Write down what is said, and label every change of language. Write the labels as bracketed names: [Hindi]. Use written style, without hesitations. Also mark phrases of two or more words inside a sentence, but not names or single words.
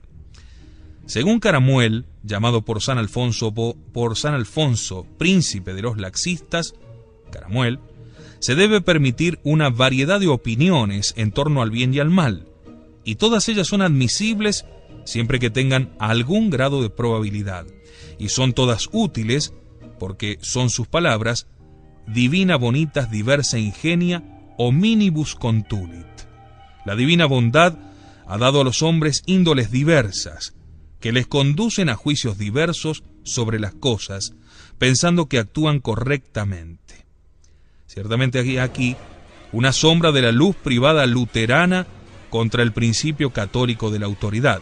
[Spanish] Según Caramuel, llamado por San Alfonso, príncipe de los laxistas, Caramuel, se debe permitir una variedad de opiniones en torno al bien y al mal, y todas ellas son admisibles siempre que tengan algún grado de probabilidad, y son todas útiles porque son sus palabras: [Latin] divina bonitas diversa ingenia hominibus contulit. [Spanish] La divina bondad ha dado a los hombres índoles diversas, que les conducen a juicios diversos sobre las cosas, pensando que actúan correctamente. Ciertamente hay aquí una sombra de la luz privada luterana contra el principio católico de la autoridad.